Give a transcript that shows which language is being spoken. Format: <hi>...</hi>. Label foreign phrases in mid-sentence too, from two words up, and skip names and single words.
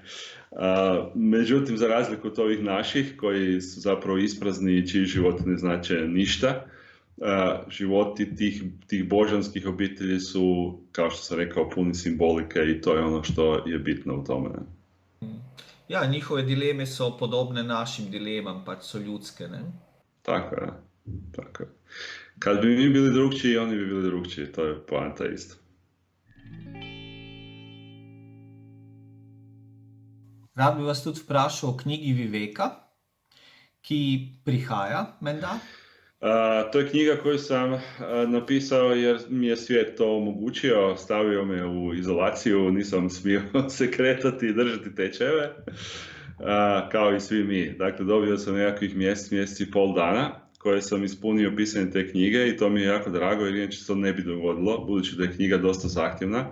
<hr>Međutim, za razliku od ovih naših, koji su zapravo isprazni i čiji životi ne znače ništa, životi tih božanskih obitelji su, kao što sam rekao, puni simbolike i to je ono što je bitno u tome. Ne?</hr> <sl>Ja, njihove dileme so podobne našim dilemam, pač so ljudske. Ne?</sl> <hr>Tako je. Kad bi mi bili drugčiji, oni bi bili drugčiji, to je poanta isto.</hr> <sl>Rad bi vas tudi vprašal o knjigi Viveka, ki prihaja, menda?</sl> <hr>To je knjiga koju sam napisao jer mi je svijet to omogućio, stavio me u izolaciju, nisam smio se kretati i držati tečajeve, kao i svi mi. Dakle, dobio sam nekakvih mjesec i pol dana koje sam ispunio pisanje te knjige i to mi je jako drago jer inače se to ne bi dogodilo, budući da je knjiga dosta zahtjevna.</hr>